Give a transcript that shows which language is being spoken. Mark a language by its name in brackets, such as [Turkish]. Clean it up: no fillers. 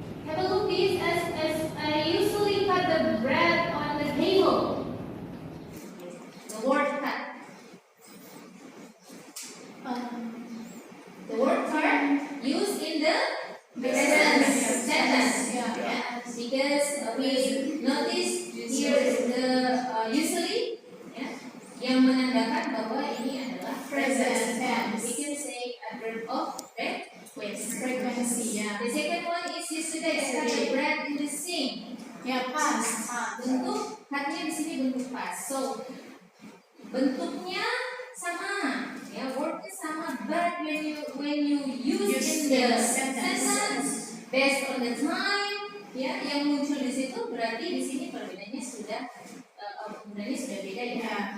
[English] Have a look please as I usually cut the bread on the table. The word cut. The word cut used in the present sentence. Yeah. Because we notice here is the usually ya, [Indonesian] yang menandakan bahwa ini adalah [English] present tense. We can say a verb of frequency. Yeah. The second one is yesterday. I cut the bread in the sink. Yeah, past. [Indonesian] Bentuk cutnya di sini bentuk past. So bentuknya sama, ya wordnya sama, [English] but when you use in the sentence based on the time, [Indonesian] ya yang muncul di situ berarti di sini perbedaannya sudah penggunaannya sudah beda ya.